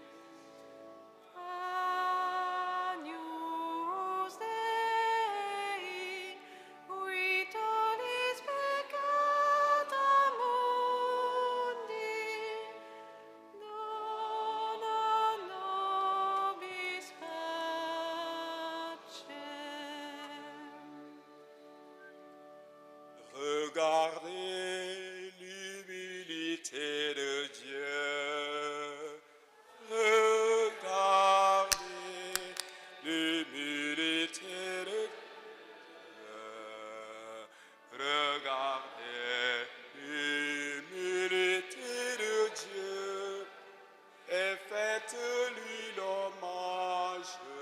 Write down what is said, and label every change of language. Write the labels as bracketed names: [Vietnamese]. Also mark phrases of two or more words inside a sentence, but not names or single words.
[Latin] Agnus Dei, qui tollis peccata mundi, dona nobis pacem. [French] Regardez l'humilité de Dieu. Regardez l'humilité de Dieu. Regardez l'humilité de Dieu et faites-lui l'hommage.